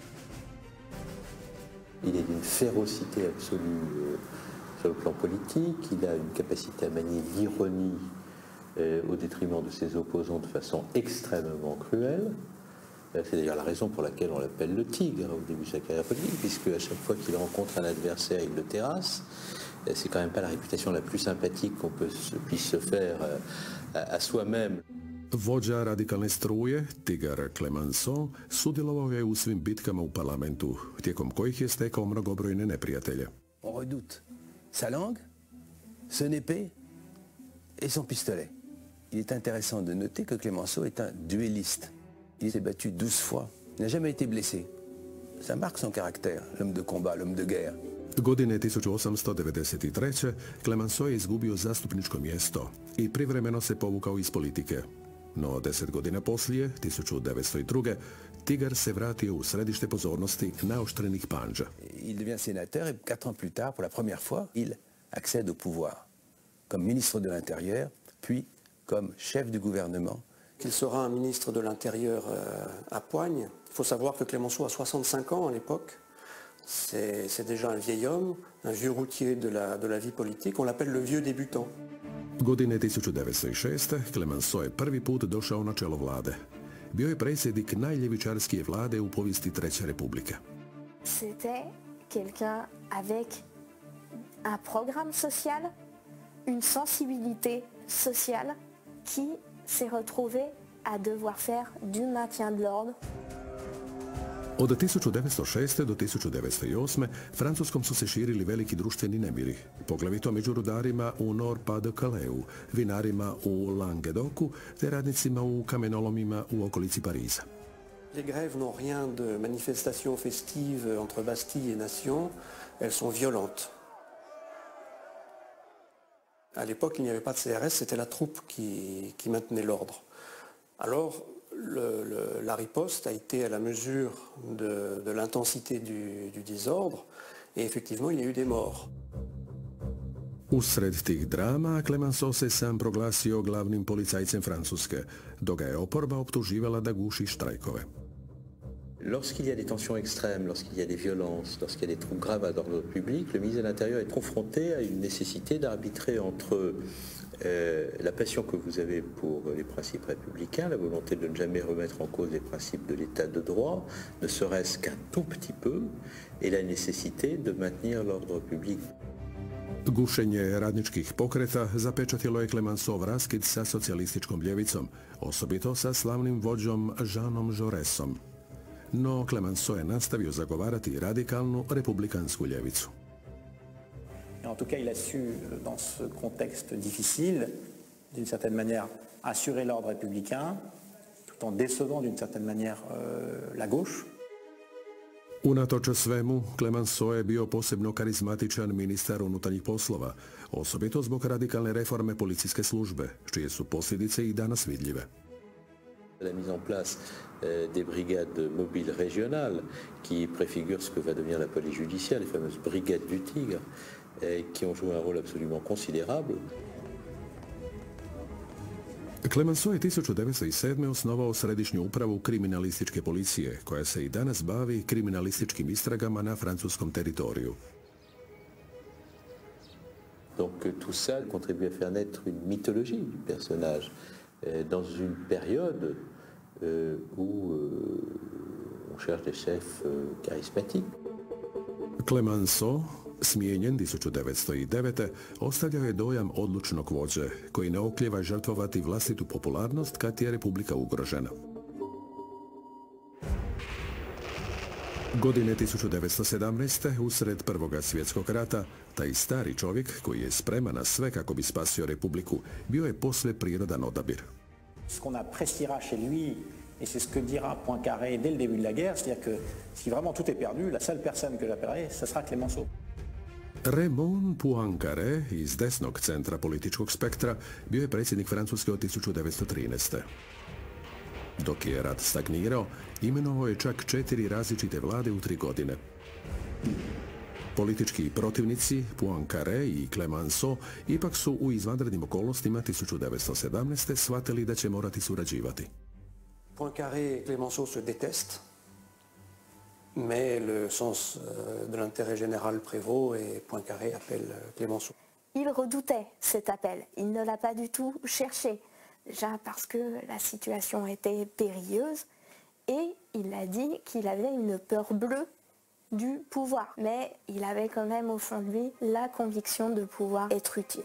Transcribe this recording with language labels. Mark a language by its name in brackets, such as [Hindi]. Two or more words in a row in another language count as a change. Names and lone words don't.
[French] Il est d'une férocité absolue sur le plan politique, il a une capacité à manier l'ironie au détriment de ses opposants de façon extrêmement cruelle. C'est d'ailleurs la raison pour laquelle on l'appelle le tigre au début de sa carrière politique, puisque à chaque fois qu'il rencontre un adversaire, il le terrasse. C'est quand même pas la réputation la plus sympathique qu'on puisse se faire à soi-même. [Croatian] Vođa radikalne struje, Tigar Clemenceau, sudjelovao je u svim bitkama u parlamentu, tijekom kojih je stekao mnogobrojne neprijatelje. [French] On redoute sa langue, son épée et son pistolet. Il est intéressant de noter que Clemenceau est un duelliste. Il s'est battu 12 fois. Il n'a jamais été blessé. Ça marque son caractère, l'homme de combat, l'homme de guerre. [Croatian] Godine 1893. Clemenceau je izgubio zastupničko mjesto i privremeno se povukao iz politike. No 10 godina poslije, 1902. Tigar se vratio u središte pozornosti naoštrenih pandža. [French] Il devient sénateur et 4 ans plus tard, pour la première fois, il accède au pouvoir. Comme ministre de l'Intérieur, puis comme chef du gouvernement. Qu'il sera un ministre de l'Intérieur à Poigne. Il faut savoir que Clemenceau a 65 ans à l'époque. C'est déjà un vieil homme, un vieux routier de la vie politique. On l'appelle le vieux débutant. [Croatian] Godine 1906. Clemenceau je prvi put došao na čelo vlade. Bio je predsjednik najljevičarskije vlade u povijesti Treće republike. [French] C'était quelqu'un avec un programme social, une sensibilité sociale qui s'est retrouvée à devoir faire du maintien de l'ordre. [Croatian] Od 1906. do 1908. Francuskom su se širili veliki društveni nemiri, poglavito među rudarima u Nord-Pas-de-Calais, vinarima u Languedocu te radnicima u kamenolomima u okolici Pariza. [French] Les grèves n'ont rien de manifestations festives entre Bastille et Nation, elles sont violentes. À l'époque, il n'y avait pas de CRS, c'était la troupe qui maintenait l'ordre. Alors, la riposte a été à la mesure de l'intensité du désordre, et effectivement, il y a eu des morts. [Croatian] Usred tih drama, Clemenceau se sam proglasio glavnim policajcem Francuske, dok ga je oporba optuživala da guši štrajkove. [French] Lorsqu'il y a des tensions extrêmes, lorsqu'il y a des violences, lorsqu'il y a des troubles graves à l'ordre public, le ministre de l'Intérieur est confronté à une nécessité d'arbitrer entre la passion que vous avez pour les principes républicains, la volonté de ne jamais remettre en cause les principes de l'état de droit, ne serait-ce qu'un tout petit peu, et la nécessité de maintenir l'ordre public. [Croatian] Gušenje radničkih pokreta zapečatilo je Clemenceau raskid sa socijalističkom ljevicom, osobito sa slavnim vođom Jeanom Jauresom. No Clemenceau je nastavio zagovarati radikalnu republikansku ljevicu. [French] En tout cas, il a su, dans ce contexte difficile, d'une certaine manière, assurer l'ordre républicain, tout en décevant d'une certaine manière la gauche. [Croatian] Unatoč svemu, Clemenceau je bio posebno karizmatičan ministar unutarnjih poslova, osobito zbog radikalne reforme policijske službe, čije su posljedice i danas vidljive. [French] La mise en place des brigades mobiles régionales qui préfigurent ce que va devenir la police judiciaire, les fameuses brigades du Tigre, qui ont joué un rôle absolument considérable. [Croatian] Clemenceau je 1907. osnovao središnju upravu kriminalističke policije, koja se i danas bavi kriminalističkim istragama na francuskom teritoriju. [French] Donc tout ça contribue à faire naître une mythologie du personnage dans une période où on cherche des chefs charismatiques. [Croatian] Clemenceau, smijenjen 1909. ostavljao je dojam odlučnog vođe, koji ne oklijeva žrtvovati vlastitu popularnost kad je republika ugrožena. Godine 1917. usred Prvoga svjetskog rata, taj stari čovjek, koji je spreman na sve kako bi spasio republiku, bio je posve prirodan odabir. [French] Ce qu'on appréciera chez lui, et c'est ce que dira Poincaré dès le début de la guerre, c'est-à-dire que si vraiment tout est perdu, la seule personne que j'appellerai, ce sera Clemenceau. [Croatian] Raymond Poincaré iz desnog centra političkog spektra bio je predsjednik Francuske od 1913. Dok je rat stagnirao, imenovao je čak 4 različite vlade u 3 godine. Politički protivnici Poincaré i Clemenceau ipak su u izvanrednim okolnostima 1917. shvatili da će morati surađivati. [French] Poincaré et Clemenceau se détestent, mais le sens de l'intérêt général prévaut et Poincaré appelle Clemenceau. Il redoutait cet appel, il ne l'a pas du tout cherché, déjà parce que la situation était périlleuse, et il a dit qu'il avait une peur bleue du pouvoir, mais il avait quand même au fond de lui la conviction de pouvoir être utile.